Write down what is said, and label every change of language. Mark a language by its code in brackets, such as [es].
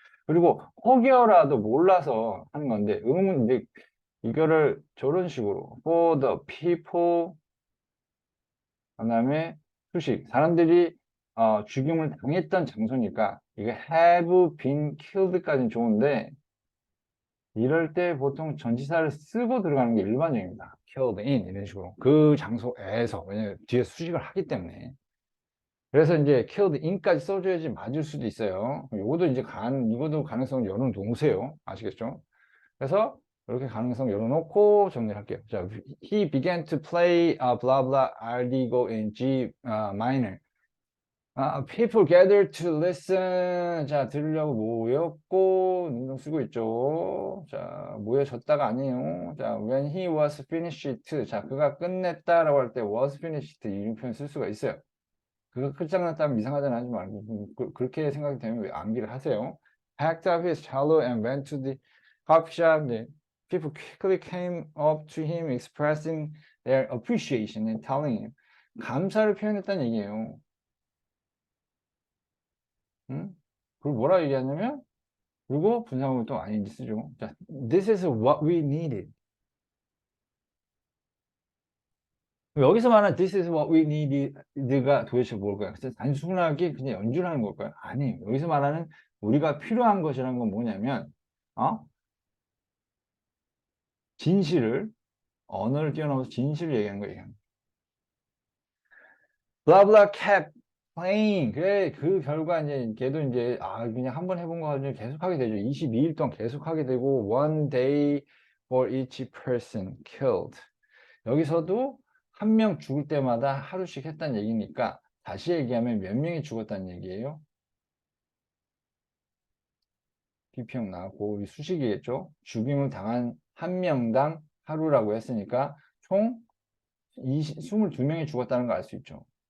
[ko] 그리고 혹여라도 몰라서 하는 건데 음은 이제 이거를 저런 식으로 [en] for the people [ko] 그다음에 수식 사람들이 죽임을 당했던 장소니까 이게 [en] have been killed [ko] 까지는 좋은데 이럴 때 보통 전치사를 쓰고 들어가는 게 일반적입니다. killed in 이런 식으로 그 장소에서 왜냐면 뒤에 수식을 하기 때문에 그래서 이제 killed in까지 써줘야지 맞을 수도 있어요. 이것도 이제 이것도 가능성 열어놓으세요. 아시겠죠? 그래서 이렇게 가능성 열어놓고 정리할게요. [en] 자, he began to play blah blah artigo in G minor. People gathered to listen. [ko] 자, 들으려고 모였고, 능동 쓰고 있죠. 자, 모여졌다가 아니에요. [en] 자, when he was finished. [ko] 자, 그가 끝냈다라고 할 때 was finished 이 표현 쓸 수가 있어요. 그거 끝장났다면 이상하잖아 하지 말고 그렇게 생각이 되면 왜 암기를 하세요. [en] Packed up his cello and went to the coffee shop. [ko] 네. [en] People quickly came up to him expressing their appreciation and telling him [ko] 감사를 표현했다는 얘기예요. 응? 그걸 뭐라 얘기하냐면 그리고 분사구문 또 아닌지 쓰죠. [en] 자, this is what we needed. [ko] 여기서 말하는 [en] this is what we need [ko] 가 도대체 뭘까요? 단순하게 그냥 연주를 하는 걸까요? 아니에요. 여기서 말하는 우리가 필요한 것이라는 건 뭐냐면 진실을 언어를 뛰어넘어서 진실을 얘기하는 거예요. [en] blah blah kept playing. [ko] 그래 그 결과 이제 걔도 이제 그냥 한번 해본 거 가지고 계속 하게 되죠. 22일 동안 계속 하게 되고 [en] one day for each person killed. [ko] 여기서도 한 명 죽을 때마다 하루씩 했다는 얘기니까 다시 얘기하면 몇 명이 죽었다는 얘기예요? 비평 나왔고 수식이겠죠? 죽임을 당한 한 명당 하루라고 했으니까 총 22명이 죽었다는 걸 알 수 있죠.